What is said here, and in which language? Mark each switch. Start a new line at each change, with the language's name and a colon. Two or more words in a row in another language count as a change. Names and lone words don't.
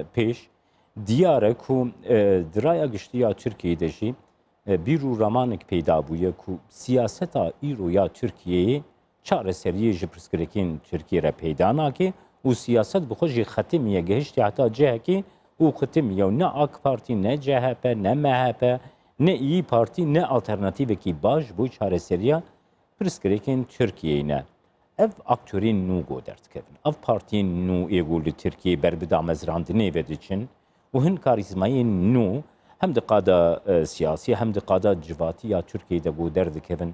Kurdish: pêş diyar e ku di raya giştiya Tirkiyeyê de jî bir û ramanek peyda bûye ku siyaseta îro ya Tirkiyeyê çareseriyê ji pirsgirêkên Tirkiye re peyda nake û siyaset bi xwe jî xetimiye gihiştî heta cihekê û xetimiye ne AK Parti ne CHP ne MHP ne İyi Parti ne alternatîvekî baş bû çareseriya pirsgirêkên Tirkiyeyê ne. Ev aktörên nû got derdikevin. Ev partiyên nû êgo li Tirkiyeyê berbida mezrandinê ve diçin û hin karîzmayên nû hem di qada siyasî hem di qada civatiya Tirkiyeyê de got derdikevin.